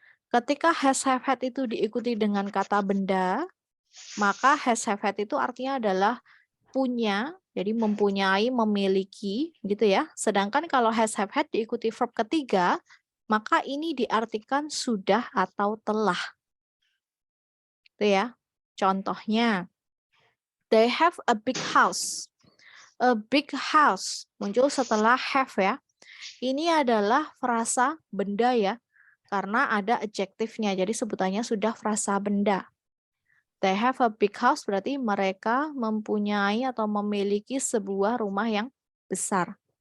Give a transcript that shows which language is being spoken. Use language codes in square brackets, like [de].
[id] Ketika has, have, had itu diikuti dengan kata benda, maka has, have, had itu artinya adalah punya, jadi mempunyai, memiliki, gitu ya. Sedangkan kalau has, have, had diikuti verb ketiga, maka ini diartikan sudah atau telah. Itu ya. [en] Contohnya, they have a big house. A big house [id] muncul setelah [en] have ya. [id] Ini adalah frasa benda ya, karena ada adjektifnya, jadi sebutannya sudah frasa benda. [en] They have a big house [id] berarti mereka mempunyai atau memiliki sebuah rumah yang besar.